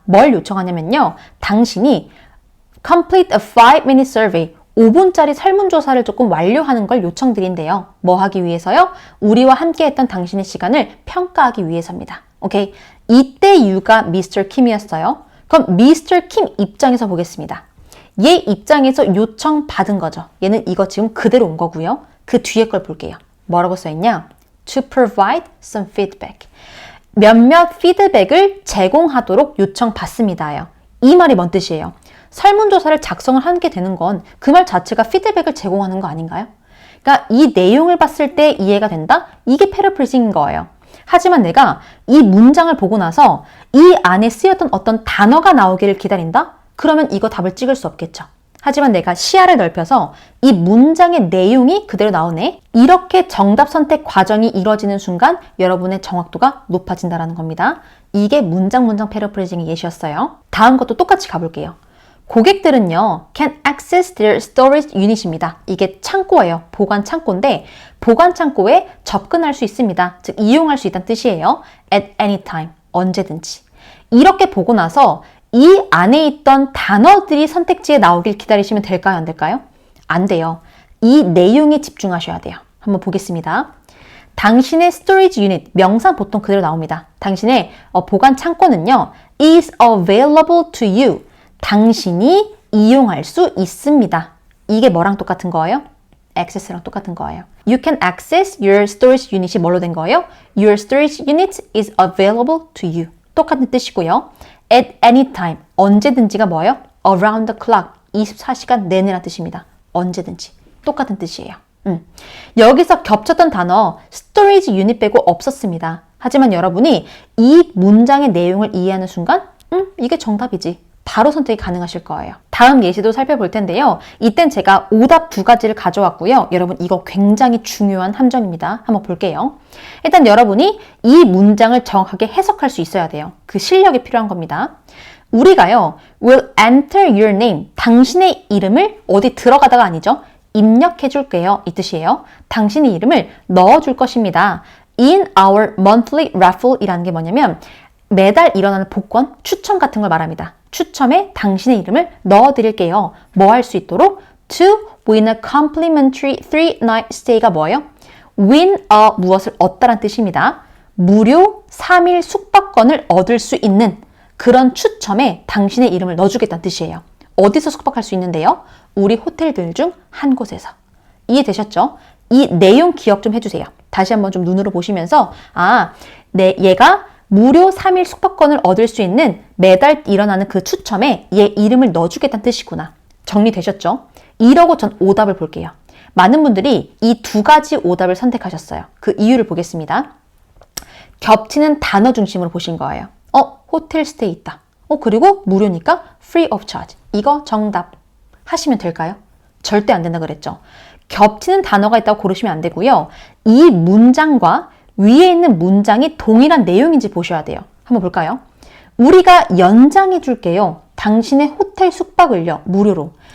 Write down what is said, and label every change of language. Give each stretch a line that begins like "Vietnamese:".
Korean: 뭘 요청하냐면요. 당신이
English: complete a 5-minute survey,
Korean: 5분짜리 설문조사를 조금 완료하는 걸 요청드린대요. 뭐 하기 위해서요? 우리와 함께 했던 당신의 시간을 평가하기 위해서입니다. 오케이? 이때 you가 Mr. Kim이었어요. 그럼 Mr. Kim 입장에서 보겠습니다. 얘 입장에서 요청받은 거죠. 얘는 이거 지금 그대로 온 거고요. 그 뒤에 걸 볼게요. 뭐라고 써있냐?
English: To provide some feedback.
Korean: 몇몇 피드백을 제공하도록 요청받습니다요. 이 말이 뭔 뜻이에요? 설문조사를 작성을 하게 되는 건 그 말 자체가 피드백을 제공하는 거 아닌가요? 그러니까 이 내용을 봤을 때 이해가 된다? 이게 패러프레이징인 거예요. 하지만 내가 이 문장을 보고 나서 이 안에 쓰였던 어떤 단어가 나오기를 기다린다? 그러면 이거 답을 찍을 수 없겠죠. 하지만 내가 시야를 넓혀서 이 문장의 내용이 그대로 나오네. 이렇게 정답 선택 과정이 이루어지는 순간 여러분의 정확도가 높아진다는 겁니다. 이게 문장 패러프레이징의 예시였어요. 다음 것도 똑같이 가볼게요. 고객들은요,
English: can access their storage unit입니다.
Korean: 이게 창고예요. 보관 창고인데 보관 창고에 접근할 수 있습니다. 즉 이용할 수 있다는 뜻이에요.
English: at any time,
Korean: 언제든지. 이렇게 보고 나서 이 안에 있던 단어들이 선택지에 나오길 기다리시면 될까요? 안 될까요? 안 돼요. 이 내용에 집중하셔야 돼요. 한번 보겠습니다. 당신의 storage unit, 명사 보통 그대로 나옵니다. 당신의 보관 창고는요,
English: is available to you.
Korean: 당신이 이용할 수 있습니다. 이게 뭐랑 똑같은 거예요? access랑 똑같은 거예요.
English: You can access your storage unit이
Korean: 뭘로 된 거예요?
English: Your storage unit is available to you.
Korean: 똑같은 뜻이고요.
English: At any time,
Korean: 언제든지가 뭐예요?
English: Around the clock,
Korean: 24시간 내내라는 뜻입니다. 언제든지. 똑같은 뜻이에요. 여기서 겹쳤던 단어 storage unit 빼고 없었습니다. 하지만 여러분이 이 문장의 내용을 이해하는 순간 이게 정답이지. 바로 선택이 가능하실 거예요. 다음 예시도 살펴볼 텐데요. 이땐 제가 오답 2가지를 가져왔고요. 여러분 이거 굉장히 중요한 함정입니다. 한번 볼게요. 일단 여러분이 이 문장을 정확하게 해석할 수 있어야 돼요. 그 실력이 필요한 겁니다. 우리가요,
English: will enter your name,
Korean: 당신의 이름을 어디 들어가다가 아니죠. 입력해 줄게요. 이 뜻이에요. 당신의 이름을 넣어줄 것입니다.
English: In our monthly raffle
Korean: 이라는 게 뭐냐면 매달 일어나는 복권, 추첨 같은 걸 말합니다. 추첨에 당신의 이름을 넣어드릴게요. 뭐 할 수 있도록?
English: To win a complimentary 3-night stay가
Korean: 뭐예요? win a 무엇을 얻다란 뜻입니다. 무료 3일 숙박권을 얻을 수 있는 그런 추첨에 당신의 이름을 넣어주겠다는 뜻이에요. 어디서 숙박할 수 있는데요? 우리 호텔들 중 한 곳에서. 이해되셨죠? 이 내용 기억 좀 해주세요. 다시 한번 좀 눈으로 보시면서 얘가 무료 3일 숙박권을 얻을 수 있는 매달 일어나는 그 추첨에 얘 이름을 넣어주겠다는 뜻이구나. 정리되셨죠? 이러고 전 오답을 볼게요. 많은 분들이 이 2가지 오답을 선택하셨어요. 그 이유를 보겠습니다. 겹치는 단어 중심으로 보신 거예요. 호텔 스테이 있다. 그리고 무료니까
English: free of charge.
Korean: 이거 정답 하시면 될까요? 절대 안 된다 그랬죠. 겹치는 단어가 있다고 고르시면 안 되고요. 이 문장과 위에 있는 문장이 동일한 내용인지 보셔야 돼요. 한번 볼까요? 우리가 연장해 줄게요. 당신의 호텔 숙박을요. 무료로.